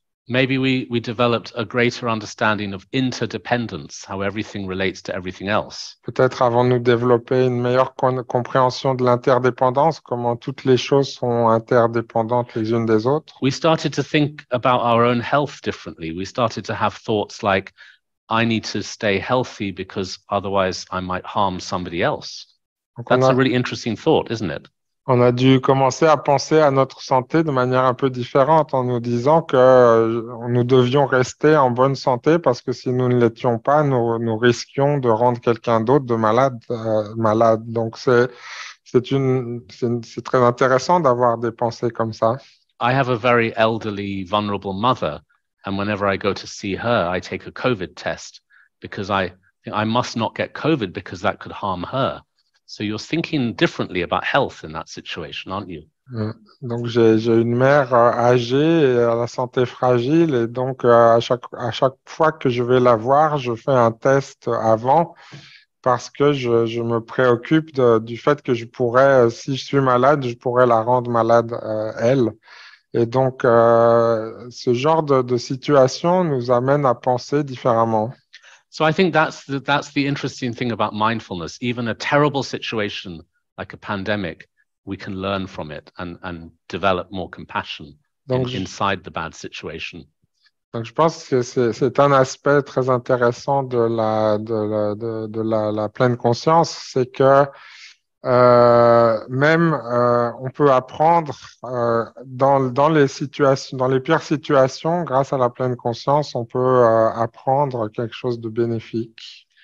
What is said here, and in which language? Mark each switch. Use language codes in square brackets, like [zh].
[en] Maybe we developed a greater understanding of interdependence, how everything relates to everything else. [fr] Peut-être avons-nous développé une meilleure compréhension de l'interdépendance, comment toutes les choses sont interdépendantes les unes des autres. [en] We started to think about our own health differently. We started to have thoughts like, I need to stay healthy because otherwise I might harm somebody else. [fr] Donc [en] That's a really interesting thought, isn't it? [fr] on a dû commencer à penser à notre santé de manière un peu différente en nous disant que nous devions rester en bonne santé parce que si nous ne l'étions pas, nous risquions de rendre quelqu'un d'autre de malade, malade. Donc c'est très intéressant d'avoir des pensées comme ça. [en] I have a very elderly, vulnerable mother, and whenever I go to see her, I take a COVID test because I think I must not get COVID because that could harm her. So you're thinking differently about health in that situation, aren't you? [fr] Donc j'ai une mère âgée et à la santé fragile et donc à chaque fois que je vais la voir, je fais un test avant parce que je me préoccupe du fait que je pourrais, si je suis malade, je pourrais la rendre malade elle. Et donc ce genre de situation nous amène à penser différemment. [en] So I think that's the interesting thing about mindfulness. Even a terrible situation like a pandemic, we can learn from it and develop more compassion inside the bad situation. [fr] Donc je pense que c'est un aspect très intéressant de la pleine conscience, c'est que même on peut apprendre dans les situations, dans les pires situations, grâce à la pleine conscience, on peut apprendre quelque chose de bénéfique.